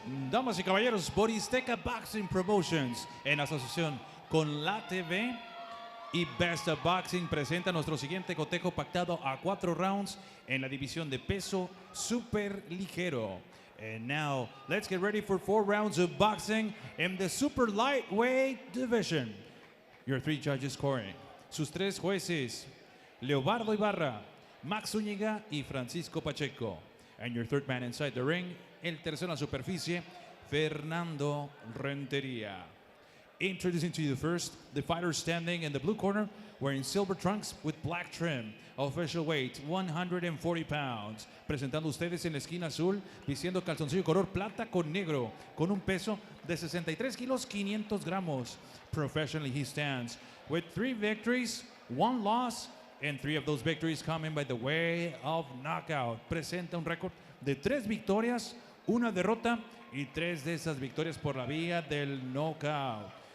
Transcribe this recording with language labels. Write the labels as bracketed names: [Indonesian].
[Spanish] Damas y caballeros, Boristeca Boxing Promotions, en asociación con la TV y Best of Boxing, presenta nuestro siguiente cotejo pactado a 4 rounds en la división de peso super ligero. [English] And now, let's get ready for 4 rounds of boxing in the super lightweight division. Your 3 judges scoring. [Spanish] Sus 3 jueces, [English] Leobardo Ibarra, Max Zúñiga y Francisco Pacheco. And your third man inside the ring, [Spanish] el tercero en la superficie, [English] Fernando Rentería. Introducing to you first, the fighter standing in the blue corner, wearing silver trunks with black trim. Official weight, 140 pounds. [Spanish] Presentando ustedes en la esquina azul, vistiendo calzoncillo color plata con negro, con un peso de 63 kilos 500 gramos. [English] Professionally he stands with 3 victories, 1 loss, and 3 of those victories coming by the way of knockout. [Spanish] Presenta un récord de 3 victorias, 1 derrota y 3 de esas victorias por la vía del knockout.